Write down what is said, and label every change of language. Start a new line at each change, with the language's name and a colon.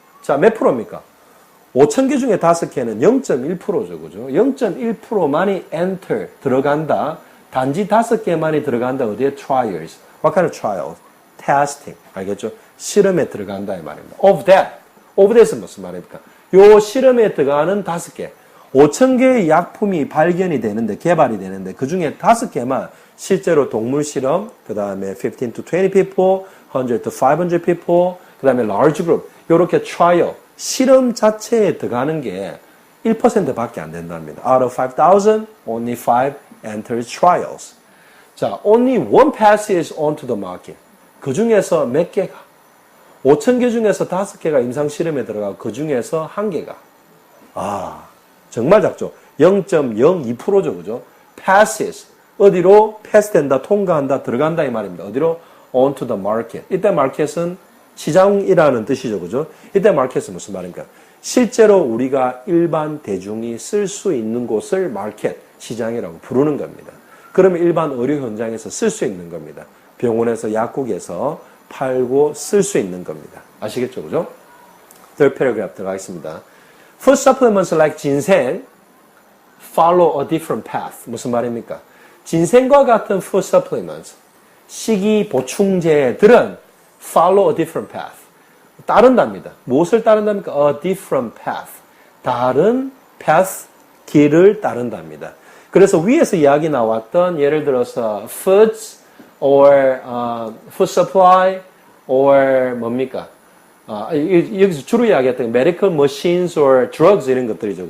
Korean: 자, 몇 프로입니까? 5,000개 중에 5개는 0.1%죠. 그죠? 0.1%만이 enter, 들어간다. 단지 5개만이 들어간다. 어디에? trials.
English: What kind of trials?
Korean: testing. 알겠죠? 실험에 들어간다. 이 말입니다. of that은 무슨 말입니까? 요 실험에 들어가는 5개. 5,000개의 약품이 발견이 되는데, 개발이 되는데, 그 중에 5개만 실제로 동물 실험, 그 다음에
English: 15 to 20 people, 100 to 500 people,
Korean: 그 다음에 large group, 요렇게 trial, 실험 자체에 들어가는 게 1%밖에 안 된답니다.
English: Out of 5,000, only 5 enter trials. 자, only one passes onto the market.
Korean: 그 중에서 몇 개가? 5,000개 중에서 5개가 임상 실험에 들어가고 그 중에서 1개가. 아, 정말 작죠. 0.02%죠, 그죠? passes. 어디로? 패스된다, 통과한다, 들어간다 이 말입니다. 어디로?
English: onto the market.
Korean: 이때 market은 시장이라는 뜻이죠, 그죠? 이때 market은 무슨 말입니까? 실제로 우리가 일반 대중이 쓸 수 있는 곳을 market, 시장이라고 부르는 겁니다. 그러면 일반 의료 현장에서 쓸 수 있는 겁니다. 병원에서, 약국에서 팔고 쓸 수 있는 겁니다. 아시겠죠, 그죠?
English: third paragraph
Korean: 들어가겠습니다.
English: Food supplements like ginseng follow a different path.
Korean: 무슨 말입니까? 진생과 같은 food supplements, 식이 보충제들은
English: follow a different path.
Korean: 따른답니다. 무엇을 따른답니까?
English: A different path.
Korean: 다른 path, 길을 따른답니다. 그래서 위에서 이야기 나왔던 예를 들어서
English: foods or food supply or
Korean: 뭡니까? 여기서 주로 이야기했던
English: medical machines or drugs
Korean: 이런 것들이죠.